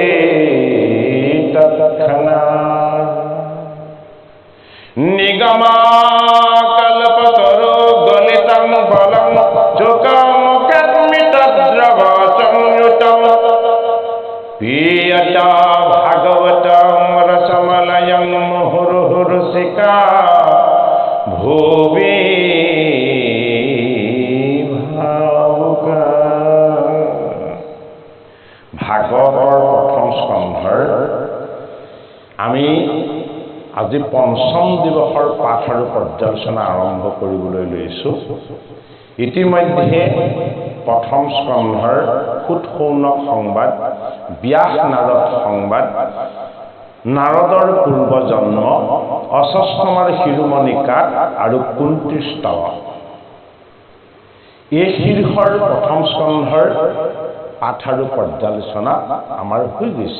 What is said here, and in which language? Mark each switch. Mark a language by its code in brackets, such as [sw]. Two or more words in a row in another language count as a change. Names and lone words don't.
[sa] तत्क्षणात् निगमाकल्पतरो गलितं फलं चोकमुखमितद्रवसंयुतं पीयता भागवतं रसमलयं मुहुर्मुहुरसिका भुवि भावुका। [as] ভাগৱতৰ প্ৰথম স্কন্ধৰ আমি আজি পঞ্চম দিৱসৰ পাঠ আৰু পৰ্যালোচনা আৰম্ভ কৰিবলৈ লৈছোঁ। ইতিমধ্যে প্ৰথম স্কন্ধৰ সুত শৌনক সংবাদ, ব্যাস নাৰদ সংবাদ, নাৰদৰ পূৰ্ব জন্ম, অশ্বস্থামাৰ শিৰোমণি কাট আৰু কুন্তীৰ স্তৱ, এই শীৰ্ষৰ প্ৰথম স্কন্ধৰ পাঠ আৰু পৰ্যালোচনা আমাৰ হৈ গৈছে।